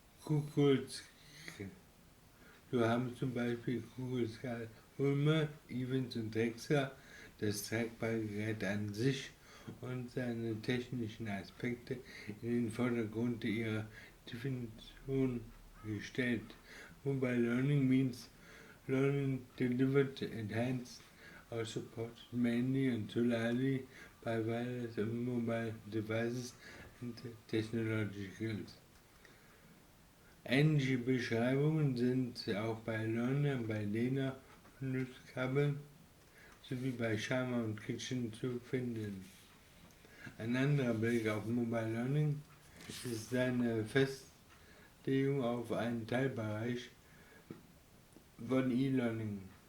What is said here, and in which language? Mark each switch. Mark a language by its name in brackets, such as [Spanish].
[German] Googles, so haben zum Beispiel Googles Ulmer, Evans und Drexler das tragbare Gerät an sich und seine technischen Aspekte in den Vordergrund ihrer Definition gestellt. [English] Mobile Learning means learning delivered enhanced or supported mainly and solely by wireless and mobile devices and technologicals. [German] Ähnliche Beschreibungen sind auch bei Learner, bei Lena und Nutzkabel sowie bei Shama und Kitchen zu finden. Ein anderer Blick auf Mobile Learning ist seine Festlegung auf einen Teilbereich von E-Learning.